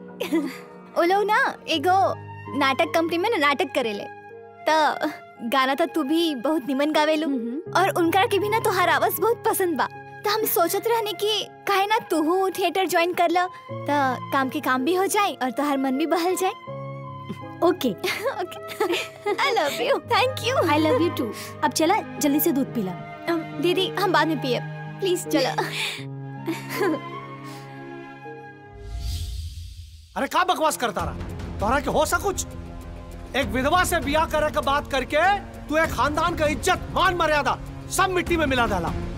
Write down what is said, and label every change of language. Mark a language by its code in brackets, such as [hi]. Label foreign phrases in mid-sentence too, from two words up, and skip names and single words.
[bho] वो लोग ना एगो नाटक कंपनी में ना नाटक करेले, तो गाना तो तू भी बहुत निमन गावेलू, और उनका के भी ना तुम्हारा आवाज बहुत पसंद बा। तो हम सोचत रहने की काहे ना तू थिएटर ज्वाइन कर लो, तो काम के काम भी हो जाए और तुम्हार मन भी बहल जाए। ओके [en] I love you. Thank you. I love you too. [bho] अब चला जल्दी से दूध पिला। दीदी हम बाद में पिए प्लीज। चलो। अरे का बकवास करता रहा? तोरा के हो सा कुछ? एक विधवा से बियाह करे के बात करके तू एक खानदान का इज्जत मान मर्यादा सब मिट्टी में मिला डाला।